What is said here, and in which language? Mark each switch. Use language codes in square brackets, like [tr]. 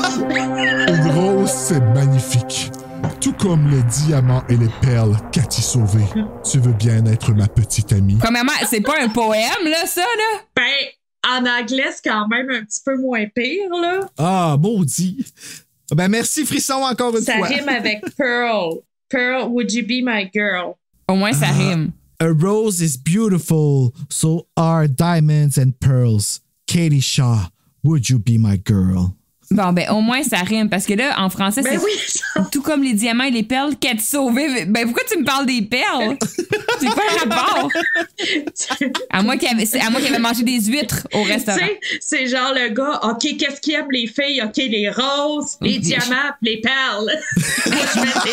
[fr] Une rose, c'est magnifique. Tout comme les diamants et les perles, Cathy Sauvé. Tu veux bien être ma petite amie? Premièrement, c'est pas un poème, là, ça, là? Ben, en anglais, c'est quand même un petit peu moins pire, là. Ah, maudit. Ben, merci, Frisson, encore une fois. Ça rime avec Pearl. [en] Pearl, would you be my girl? [fr] Au moins, ça rime. [en] A rose is beautiful, so are diamonds and pearls. Katie Shaw, would you be my girl? [fr] Bon, ben, au moins, ça rime. Parce que là, en français, c'est tout comme les diamants et les perles, Cathy Sauvé. Ben, pourquoi tu me parles des perles? C'est quoi le rapport? À moi qui avait mangé des huîtres au restaurant. Tu sais, c'est genre le gars, OK, qu'est-ce qu'il aime les filles? OK, les roses, les diamants, les perles. Moi, je mets